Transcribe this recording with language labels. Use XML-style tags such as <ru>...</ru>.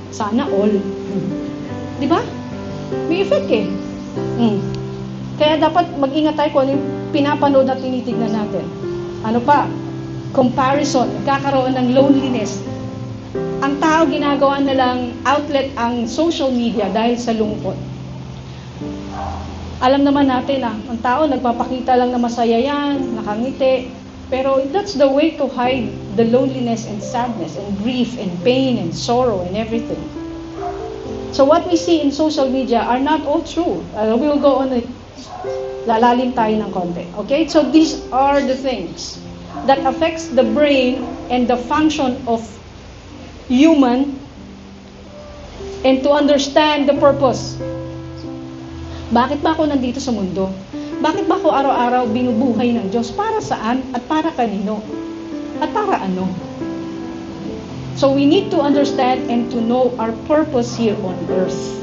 <tl>Sana all. Di ba? May effect Kaya dapat mag-ingat tayo kung ano yung pinapanood at tinitignan natin. Ano pa? Comparison. Nagkakaroon ng loneliness. Ang tao ginagawa na lang outlet ang social media dahil sa lungkot. Alam naman natin ang tao nagpapakita lang na masaya yan, nakangiti.</tl> <en>Pero that's the way to hide the loneliness and sadness and grief and pain and sorrow and everything. So what we see in social media are not all true. We will go on it.</en> <tl>Lalalim tayo ng konti.</tl> <en>Okay? So these are the things that affects the brain and the function of human and to understand the purpose.</en> <tl>Bakit ba ako nandito sa mundo? Bakit ba ako araw-araw binubuhay ng Diyos? Para saan? At para kanino? At para ano?</tl> <en>So we need to understand and to know our purpose here on earth.</en>